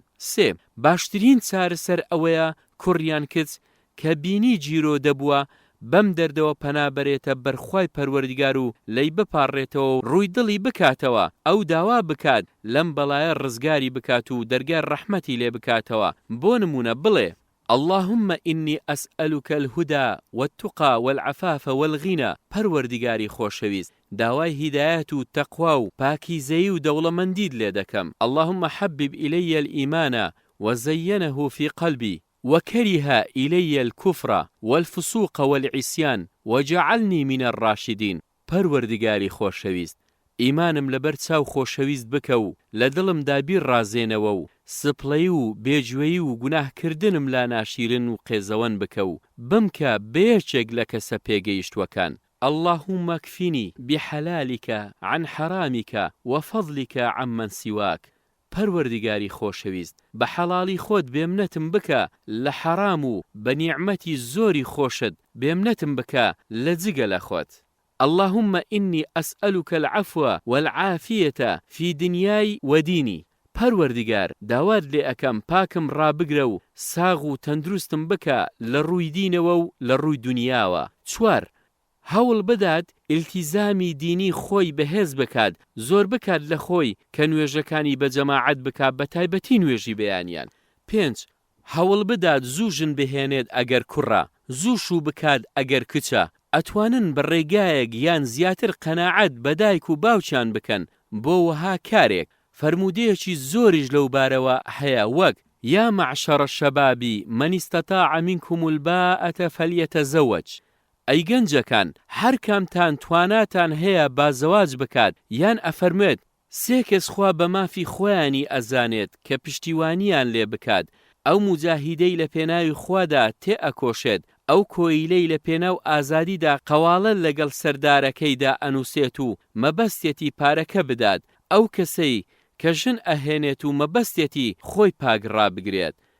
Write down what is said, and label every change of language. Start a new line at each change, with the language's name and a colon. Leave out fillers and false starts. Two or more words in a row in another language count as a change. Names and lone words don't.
Central Kurdish: سێ باشترین چارەسەر ئەوەیە کوڕیان کچ کە بینی جیرۆ دەبووە بەم دەردەوە پەنابەرێتە بەرخوای پەروەردگار و لەی بپارڕێتەوە و ڕووی دڵی بکاتەوە، ئەو داوا بکات لەم بەڵایە ڕزگاری بکات و دەرگای ڕەحمەتی لێ بکاتەوە. بۆ نمونە بڵێ
Arabic: اللهم إني أسألك الهدى والتقى والعفاف والغنى.
Central Kurdish: پەروەردگاری خۆشەویست داوای هیدایەت و تەقوا و پاکیزەیی و دەوڵەمەندیت لێ دەکەم.
Arabic: اللهم حبب إلي الإيمان وزينه في قلبي وكره إلي الكفر والفسوق والعصيان وجعلني من الراشدين.
Central Kurdish: پەروەردگاری خۆشەویست ئیمانم لەبەر چاو خۆشەویست بکە و لە دڵم دابیر ڕازێنەوە و سپڵەی و بێجوێیی و گوناهکردنم لا ناشیرن و قێزەوەن بکە و بمکە بەیەکێک لە کەسە پێگەیشتوەکان.
Arabic: اللهم اكفني بحلالك عن حرامك وفضلك عمن سواك.
Central Kurdish: پەروەردگاری خۆشەویست بە حەڵاڵی خۆت بێمنەتم بکە لە حەرام و بە نیعمەتی زۆری خۆشت بێمنەتم بکە لە جگە لە خۆت.
Arabic: اللهم إني أسألك العفو والعافية في دنياي وديني.
Central Kurdish: پەروەردگار داوات لێ ئەکەم پاکم ڕابگرە و ساغ و تەندروستم بکە لە ڕووی دینەوە و لە ڕووی دنیاوە. چوار هەوڵ بدات ئیلتیزامی دینی خۆی بەهێز بکات، زۆر بکات لە خۆی کە نوێژەکانی بە جەماعەت بکات، بە تایبەتی نوێژی بەیانیان. 5 هەوڵ بدات زوو ژن بهێنێت ئەگەر کوڕە، زوو شوو بکات ئەگەر کچە. ئەتوانن بە ڕێگایەک یان زیاتر قەناعەت بە دایک و باوچیان بکەن بۆ وەها کارێک. فەرمودەیەکی زۆریش لەو بارەوە هەیە وەک
Arabic: یا معشەڕە شەبابی من استطاع منكم الباءة فليتزوج.
Central Kurdish: ئەی گەنجەکان هەر کامتان تواناتان هەیە بازەواج بکات یان ئەفەرمێت سێ کەس خوا بە مافی خۆیانی ئەزانێت کە پشتیوانیان لێ بکات، ئەو مجاهیدەی لە پێناوی خوادا تێ ئەکۆشێت، ئەو کۆیلەی لە پێناو ئازادیدا قەواڵە لەگەڵ سەردارەکەیدا ئەنووسێت و مەبەستێتی پارەکە بدات، ئەو کەسەی کە ژن ئەهێنێت و مەبەستێتی خۆی پاگڕا بگرێت.